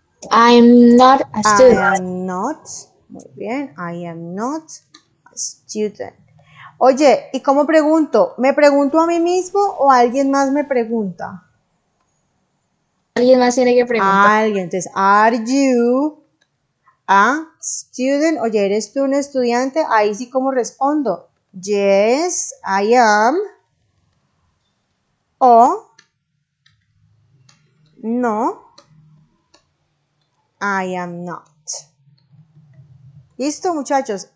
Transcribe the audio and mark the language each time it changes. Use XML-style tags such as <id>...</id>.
<en>I'm not a I student. am not.</en> <es>Muy bien,</es> <en>I am not a student.</en> <es>Oye, ¿y cómo pregunto? ¿Me pregunto a mí mismo o alguien más me pregunta? Alguien más tiene que preguntar. Alguien.</es> <en>Entonces, are you a student?</en> <es>Oye, ¿eres tú un estudiante? Ahí sí, ¿cómo respondo?</es> <en>Yes, I am.</en> <es>O no,</es> <en>I am not.</en> <es>¿Listo, muchachos?</es>